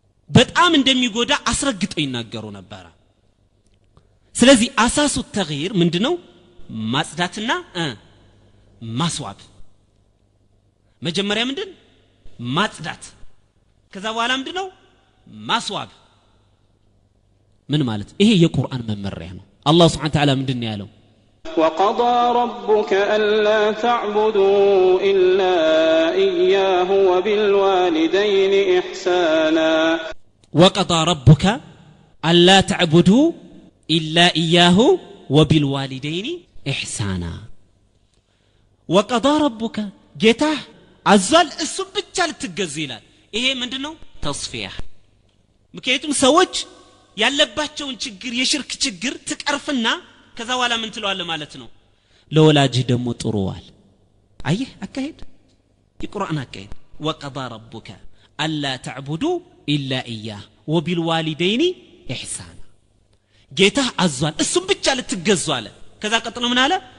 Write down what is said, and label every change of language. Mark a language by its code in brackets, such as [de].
[am] በጣም እንደሚጎዳ አስረግጠው ይናገሩ ነበር ስለዚህ አሳሱ ተግይር ምንድነው ማጽዳትና ማስዋብ መጀመሪያ ምንድን ማጽዳት ከዛ በኋላ ምንድነው ማስዋብ ምን ማለት ይሄ የቁርአን መመሪያ ነው አላህ Subhanahu Wa Ta'ala ምንድነው ያለው [ar] وقضى ربك ألا تعبدوا إلا إياه وبالوالدين إحسانا وقضى ربك ألا تعبدوا إلا إياه وبالوالدين إحسانا [am] ወቀዳ ረቡከ ጌታህ አዟል እሱም ብቻ ልትገዙ ይላል። ይሄ ምንድነው? ተስፊያ። ምክንያቱም ሰዎች ያለባቸውን ችግር የሽርክ ችግር ትቀርፍና ከዛ በኋላ ምን ትለዋለህ ማለት ነው? ለወላጅህ ደግሞ ጥሩዋል። አየህ አካሄድ የቁርአን አካሄድ። ወቀዳ ረቡከ አላ ተዕቡዱ ኢላ ኢያህ ወቢልዋሊደይኒ ኢሕሳና ጌታህ አዟል እሱም ብቻ ልትገዙ አለ። ከዛ ቀጥሎ ምን አለ?